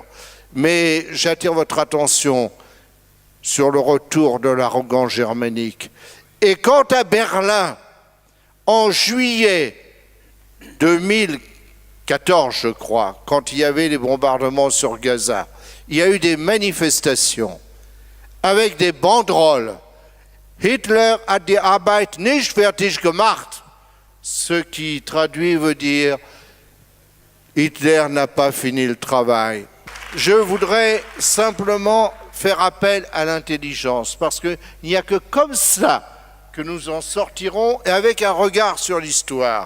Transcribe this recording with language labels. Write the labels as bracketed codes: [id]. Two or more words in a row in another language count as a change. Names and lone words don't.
[fr] Mais j'attire votre attention sur le retour de l'arrogance germanique. Et quant à Berlin, en juillet 2014, je crois, quand il y avait les bombardements sur Gaza, il y a eu des manifestations avec des banderoles. [de] Hitler hat die Arbeit nicht fertig gemacht. [fr] Ce qui traduit veut dire Hitler n'a pas fini le travail. Je voudrais simplement faire appel à l'intelligence, parce qu'il n'y a que comme cela que nous en sortirons, et avec un regard sur l'histoire.